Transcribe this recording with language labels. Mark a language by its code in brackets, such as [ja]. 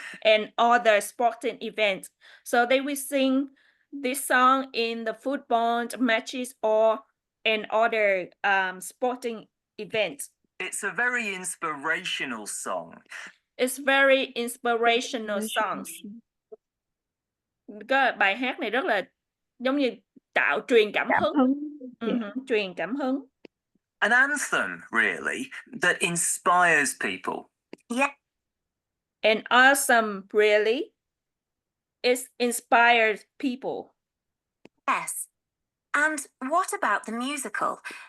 [en] And other sporting events. So they will sing this song in the football matches or in other sporting events. It's a very inspirational song. It's very inspirational songs. [vi] Cái bài hát này rất là giống như truyền cảm hứng. [en] Yeah. [vi] Truyền cảm hứng. [en] An anthem, really, that inspires people. Yeah. And awesome, really. It inspires people. Yes. And what about the musical?